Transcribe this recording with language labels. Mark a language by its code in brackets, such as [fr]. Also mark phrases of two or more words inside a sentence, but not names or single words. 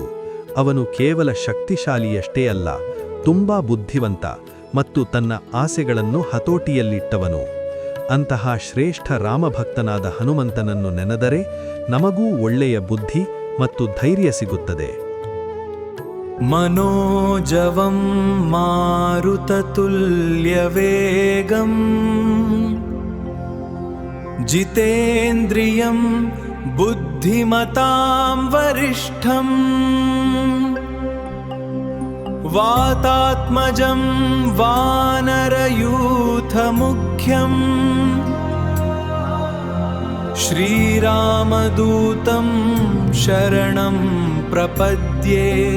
[kn] ಅವನು ಕೇವಲ ಶಕ್ತಿಶಾಲಿಯಷ್ಟೇ ಅಲ್ಲ, ತುಂಬಾ ಬುದ್ಧಿವಂತ ಮತ್ತು ತನ್ನ ಆಸೆಗಳನ್ನು ಹತೋಟಿಯಲ್ಲಿಟ್ಟವನು. ಅಂತಹ ಶ್ರೇಷ್ಠ ರಾಮಭಕ್ತನಾದ ಹನುಮಂತನನ್ನು ನೆನೆದರೆ ನಮಗೂ ಒಳ್ಳೆಯ ಬುದ್ಧಿ ಮತ್ತು ಧೈರ್ಯ ಸಿಗುತ್ತದೆ. [sa] मनोजवं मारुततुल्यवेगम् जितेन्द्रियं बुद्धिमतां वरिष्ठम् वातात्मजं वानरयूथमुख्यम् श्रीरामदूतं शरणं प्रपद्ये।